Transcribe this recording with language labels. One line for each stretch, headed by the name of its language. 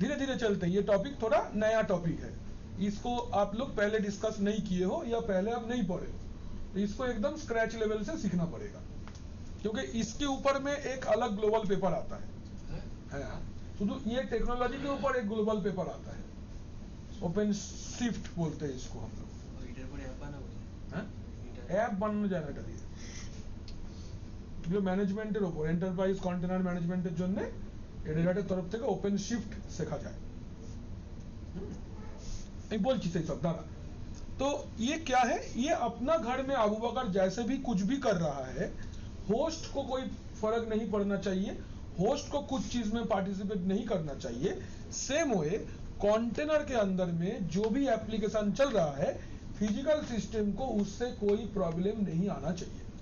Hindi: धीरे धीरे चलते हैं, ये टॉपिक थोड़ा नया टॉपिक है, इसको आप लोग पहले डिस्कस नहीं किए हो या पहले आप नहीं पढ़े हो, तो इसको एकदम स्क्रैच लेवल से सीखना पड़ेगा, क्योंकि इसके ऊपर में एक अलग ग्लोबल पेपर आता है। तो ये टेक्नोलॉजी के ऊपर एक ग्लोबल पेपर आता है, ओपन शिफ्ट बोलते हैं इसको हम लोग।
Bangla: এটার পরে অ্যাপ বানাবো হ্যাঁ, অ্যাপ বানানো যায় না এটা দিয়ে, এগুলো ম্যানেজমেন্টের ওপর, এন্টারপ্রাইজ কন্টেনার ম্যানেজমেন্টের জন্য এডিরাটের তরফ থেকে ওপেন শিফট শেখা যায়। আমি বলছি সেই सब दादा।
Hindi: तो ये क्या है, ये अपना घर में अबू बकर जैसे भी कुछ भी कर रहा है, होस्ट को कोई फर्क नहीं पड़ना चाहिए, होस्ट को कुछ चीज में पार्टिसिपेट नहीं करना चाहिए। सेम वे कंटेनर के अंदर में जो भी एप्लीकेशन चल रहा है, फिजिकल सिस्टम को उससे कोई प्रॉब्लम नहीं आना चाहिए।